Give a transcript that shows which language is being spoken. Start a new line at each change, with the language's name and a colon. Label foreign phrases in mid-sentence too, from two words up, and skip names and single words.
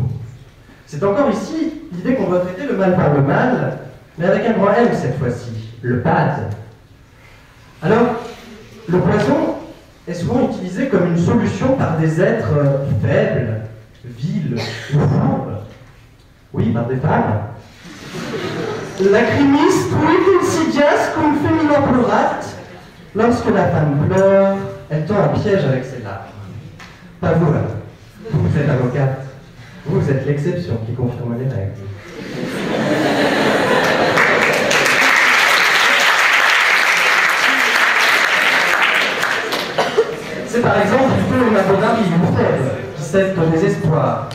French: C'est encore ici l'idée qu'on doit traiter le mal par le mal, mais avec un grand M cette fois-ci, le bad. Alors, le poison est souvent utilisé comme une solution par des êtres faibles, vils ou fourbes. Oui, par des femmes.
Latin: Lacrimis quid insidias cum femina plorat.
French: Lorsque la femme pleure, elle tend un piège avec ses larmes. Pas vous, là. Vous êtes avocate. Vous êtes l'exception qui confirme les règles. C'est par exemple plutôt une abonnable ou faible qui cède au désespoir.